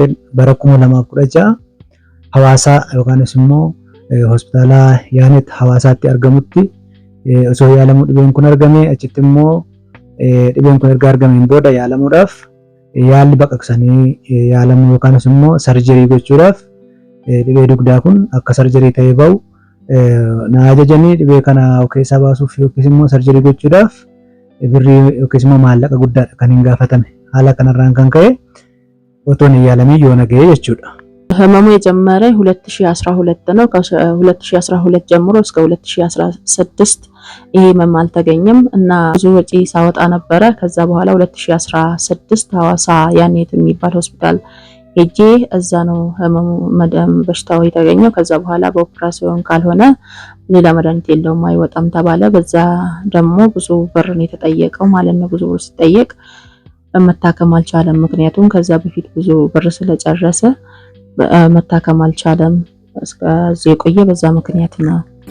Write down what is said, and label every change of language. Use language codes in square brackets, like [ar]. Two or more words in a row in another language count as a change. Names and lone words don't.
[om] Bara 2016 Hawaasaa yookaanis immoo hospitaala Yaanet Hawaasaatti argamutti osoo yaalamuu dhibeen kun argame, achitti immoo dhibeen kun erga argameen booda yaalamuudhaaf yaalli baqaqsanii yaalamuu yookaanis immoo sarjerii gochuudhaaf dhibee dugdaa kun akka sarjerii ta'ee bahu na ajajanii dhibee kana keessaa baasuuf yookiis immoo sarjerii gochuudhaaf birrii yookiis immoo maallaqa guddaadha kan hin gaafatame. Haala kanarraan kan ka'e otoo hin yaalamii yoo nagahee jechuudha. [am] ህመሙ የጀመረ 2012 ነው። ከ2012 ጀምሮ እስከ 2016 ይሄ ህመም አልተገኘም እና ብዙ ወጪ ሳወጣ ነበረ። ከዛ በኋላ 2016 ሐዋሳ ያኔት የሚባል ሆስፒታል ሄጄ እዛ ነው ህመሙ በሽታው የተገኘው። ከዛ በኋላ በኦፕራሲዮን ካልሆነ ሌላ መድኃኒት የለውም አይወጣም ተባለ። በዛ ደግሞ ብዙ ብር ነው የተጠየቀው ማለት ነው። ብዙ ብር ሲጠየቅ መታከም አልቻለም። ምክንያቱም ከዛ በፊት ብዙ ብር ስለጨረሰ መታከም አልቻለም። እስከዚህ የቆየ በዛ ምክንያት ነው።